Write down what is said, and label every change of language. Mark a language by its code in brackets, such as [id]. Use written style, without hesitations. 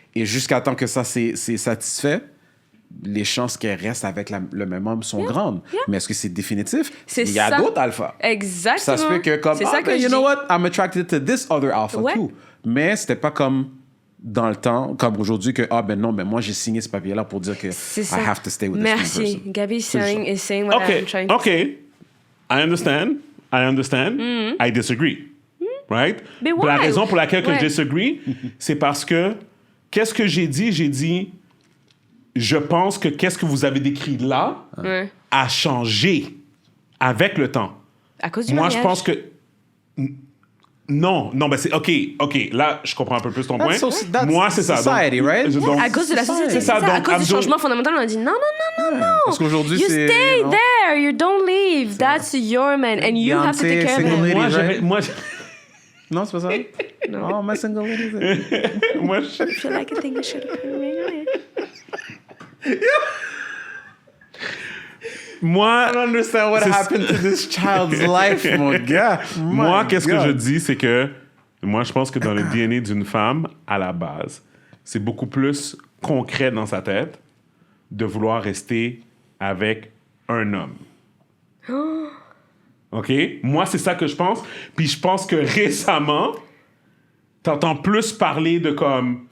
[fr] Et jusqu'à temps que ça c'est satisfait, les chances qu'elle reste avec le même homme sont grandes. Mais est-ce que c'est définitif? Il y a d'autres alphas. Exactement. Ça se fait que comme, [en] you know what, I'm attracted to this other alpha too. [fr] Mais c'était pas comme dans le temps, comme aujourd'hui, que moi j'ai signé ce papier-là pour dire que [en] I have to stay with this person. [fr] Merci. [en] Gabi is saying what I'm trying to say. I understand. I disagree. Right? [fr] Mais why? La raison pour laquelle que je disagree, c'est parce que qu'est-ce que j'ai dit? J'ai dit, je pense que qu'est-ce que vous avez décrit là a changé avec le temps. À cause du mariage. Moi, je pense que... Non, ben c'est... OK, là, je comprends un peu plus ton point. Moi, c'est ça. [en] Society, right? [fr] Donc, à cause de la société, c'est ça. À cause du changement fondamental, on a dit non. Parce qu'aujourd'hui, [en] you [fr] c'est... [en] stay there, you don't leave. That's your man, and you have to take care of him. [fr] Non, c'est pas ça? Non. [en] Oh, my single lady. [fr] Moi, [en] I feel like I think you should have put a ring on it. [fr] Moi, [en] I don't understand what happened to this child's life, [fr] mon gars. Moi, qu'est-ce que je dis, c'est que moi, je pense que dans le DNA d'une femme, à la base, c'est beaucoup plus concret dans sa tête de vouloir rester avec un homme. OK? Moi, c'est ça que je pense. Puis je pense que récemment, t'entends plus parler de comme...